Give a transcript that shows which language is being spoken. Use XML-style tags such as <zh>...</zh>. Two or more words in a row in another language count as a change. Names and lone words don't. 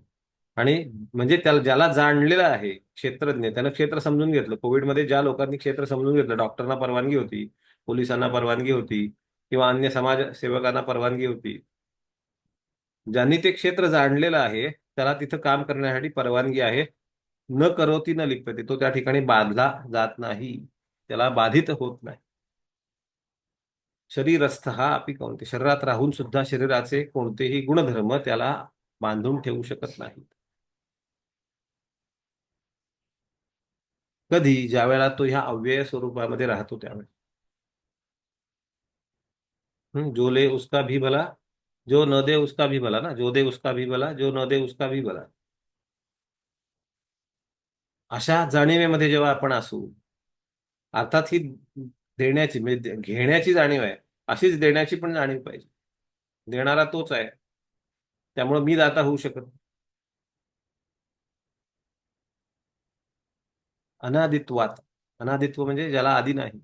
<mr>आणि म्हणजे त्याला ज्याला जाणलेलं आहे क्षेत्रज्ञ, त्यानं क्षेत्र समजून घेतलं. कोविडमध्ये ज्या लोकांनी क्षेत्र समजून घेतलं, डॉक्टरना परवानगी होती, पोलिसांना परवानगी होती, किंवा अन्य समाजसेवकांना परवानगी होती. ज्यांनी ते क्षेत्र जाणलेलं आहे त्याला तिथं काम करण्यासाठी परवानगी आहे.</mr> <sa>न करोती न लिप्यते,</sa> <mr>तो त्या ठिकाणी बांधला जात नाही, त्याला बाधित होत नाही.</mr> <sa>शरीरस्थ हा अपि कौन्ते,</sa> <mr>शरीरात राहून सुद्धा शरीराचे कोणतेही गुणधर्म त्याला बांधून ठेवू शकत नाही. कधी? ज्या वेळेला तो ह्या अव्यय स्वरूपामध्ये राहतो त्यावेळेस.</mr> <hi>जो ले उसका भी भला, जो न दे उसका भी भला ना, जो दे उसका भी भला, जो न दे उसका भी भला.</hi> <mr>अशा जाणीवेमध्ये जेव्हा आपण असू, अर्थात ही देण्याची म्हणजे घेण्याची जाणीव आहे, अशीच देण्याची पण जाणीव पाहिजे. देणारा तोच आहे, त्यामुळे मी दाता होऊ शकत नाही. अनादित्वात, अनादित्व म्हणजे ज्याला आधी नाही.</mr>